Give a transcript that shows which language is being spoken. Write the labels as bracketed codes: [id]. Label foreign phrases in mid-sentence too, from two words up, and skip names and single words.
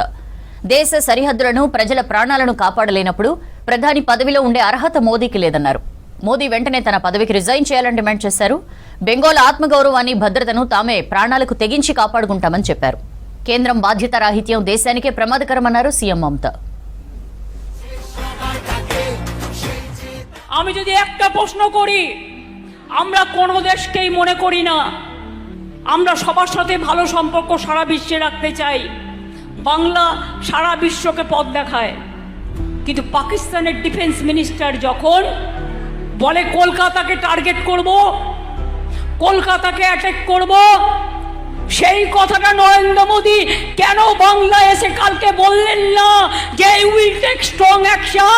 [te] దేశ సరిహద్దులను ప్రజల ప్రాణాలను కాపాడలేనప్పుడు ప్రధాని పదవిలో ఉండే అర్హత మోదీకి లేదన్నారు. మోదీ వెంటనే తన పదవికి రిజైన్ చేయాలని డిమాండ్ చేశారు. బెంగాల్ ఆత్మగౌరవాన్ని భద్రతను తామే ప్రాణాలకు తెగించి కాపాడుకుంటామని చెప్పారు. కేంద్రం బాధ్యతారాహిత్యం దేశానికే ప్రమాదకరమన్నారు సీఎం మమతా. [bn] আমি যদি একটা প্রশ্ন করি, আমরা কোন দেশকেই মনে করি না আমরা সবার সাথে ভালো সম্পর্ক সারা বিশ্বে রাখতে চাই। বাংলা সারা বিশ্বকে পথ দেখায়, কিন্তু পাকিস্তানের [en] defence minister [bn] যখন বলে কলকাতাকে টার্গেট করব, কলকাতাকে অ্যাটাক করব, সেই কথাটা নরেন্দ্র মোদী কেন বাংলা এসে কালকে বললেন না যে [en] will take strong action?